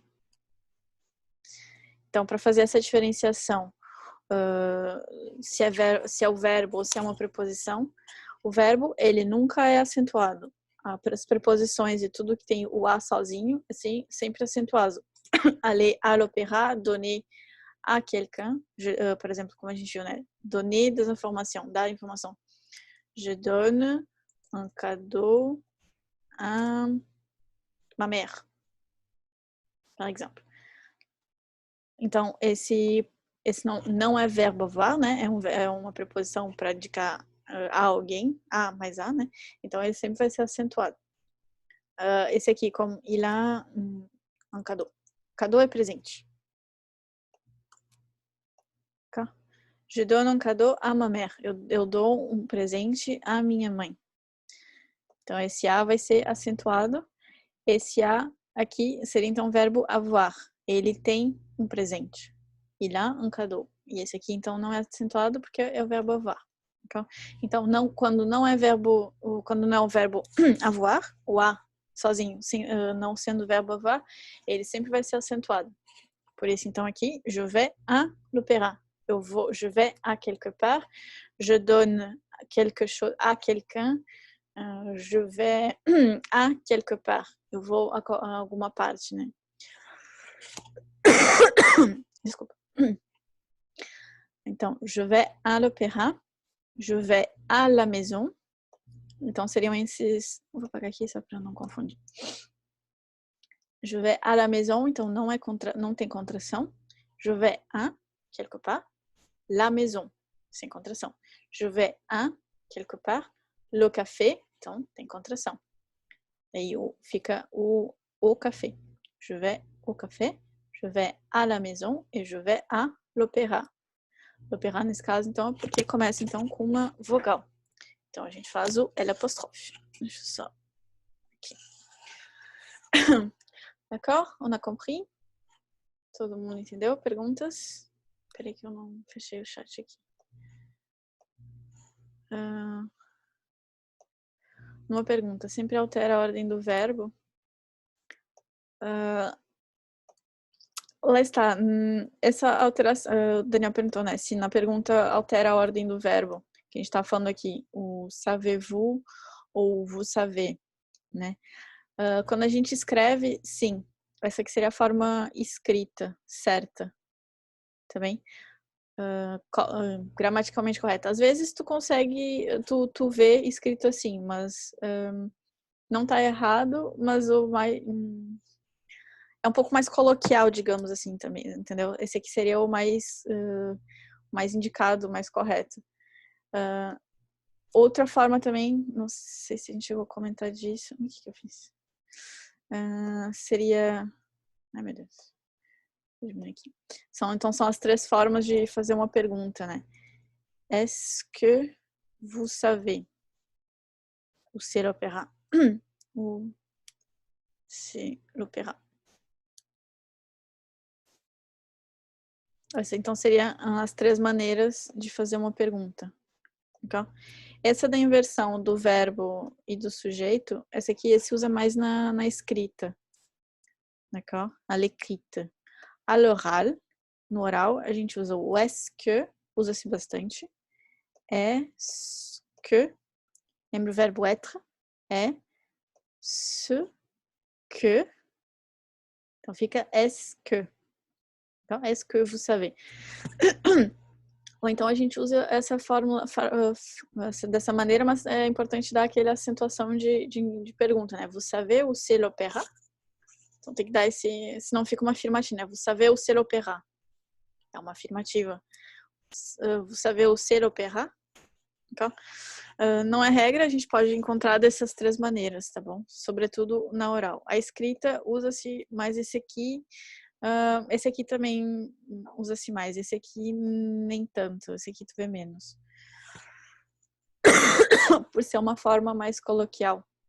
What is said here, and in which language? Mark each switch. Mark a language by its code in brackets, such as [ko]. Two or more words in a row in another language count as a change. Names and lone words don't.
[pt] Então, para fazer essa diferenciação, se é o verbo ou se é uma preposição, o verbo, ele nunca é acentuado. As preposições e tudo que tem o a sozinho, assim, sempre acentuado. [fr] Aller à l'opéra, donner à quelqu'un, par exemple, [pt] como a gente viu, né? [fr] Donner des informations, [pt] dar informação. [fr] Je donne un cadeau à ma mère, par exemple. [pt] Então, esse não é verbo avoir, né? É uma preposição para indicar a alguém, a mais a, né? Então, ele sempre vai ser acentuado. Esse aqui, como [fr] il a un cadeau. [pt] Cadeau é presente. Tá? [fr] Je donne un cadeau à ma mère. [pt] Eu dou um presente à minha mãe. Então, esse a vai ser acentuado. Esse a aqui seria, então, o verbo avoir. Ele tem um presente. [fr] Il a un cadeau. [pt] E esse aqui, então, não é acentuado porque é o verbo avoir. Então, quando não é o verbo avoir, o a sozinho, não sendo o verbo avoir, ele sempre vai ser acentuado. Por isso, então, aqui, [fr] je vais à l'opéra. Je vais à quelque part. Je donne quelque chose à quelqu'un. Je vais à quelque part. [pt] Eu vou a alguma parte, né? Desculpa. Então, [fr] je vais à l'opéra. Je vais à la maison. [pt] Então, seriam esses... Vou apagar aqui só para não confundir. [fr] Je vais à la maison. [pt] Então, não tem contração. [fr] Je vais à quelque part. La maison, [pt] sem contração. [fr] Je vais à quelque part. Le café. [pt] Então, tem contração. Aí fica o café. [fr] Je vais au café. Je vais à la maison. E je vais à l'opéra. L'opéra, [pt] nesse caso, então, é porque começa, então, com uma vogal. Então, a gente faz o L apóstrofe. Deixa eu só... Aqui. [fr] D'accord? On a compris? [pt] Todo mundo entendeu? Perguntas? Peraí que eu não fechei o chat aqui. Uma pergunta. Sempre altera a ordem do verbo? Lá está. Essa alteração... O Daniel perguntou, né? Se na pergunta altera a ordem do verbo. Que a gente está falando aqui. [fr] O savez-vous ou vous savez, [pt] né? Quando a gente escreve, sim. Essa aqui seria a forma escrita, certa. Também. Gramaticalmente correta. Às vezes tu consegue, tu vê escrito assim, mas não tá errado, mas é um pouco mais coloquial, digamos assim, também, entendeu? Esse aqui seria o mais indicado, mais correto. Outra forma também, não sei se a gente chegou a comentar disso. O que eu fiz? Seria... Ai, meu Deus. Aqui. Então, são as 3 formas de fazer uma pergunta, né? [fr] Est-ce que vous savez? Ou c'est l'opéra? Ou c'est l'opéra? [pt] Essa, então, seria as 3 maneiras de fazer uma pergunta. Okay? Essa da inversão do verbo e do sujeito, essa aqui se usa mais na escrita. [fr] D'accord? À l'écrite. À l'oral, [pt] no oral, a gente usa o [fr] est-ce que, [pt] usa-se bastante. [fr] Est-ce que, [pt] lembra o verbo être? [fr] É ce que. [pt] Então fica [fr] est-ce que. Então, est-ce que vous savez? [pt] Ou então a gente usa essa fórmula dessa maneira, mas é importante dar aquela acentuação de pergunta, né? [fr] Vous savez ou c'est l'opéra? [pt] Então tem que dar senão fica uma afirmativa, né? [fr] Vous savez ou c'est l'opéra? [pt] É uma afirmativa. [fr] Vous savez ou c'est l'opéra? [pt] Então, não é regra, a gente pode encontrar dessas 3 maneiras, tá bom? Sobretudo na oral. A escrita usa-se mais esse aqui. Esse aqui também usa-se mais. Esse aqui nem tanto. Esse aqui tu vê menos. Por ser uma forma mais coloquial.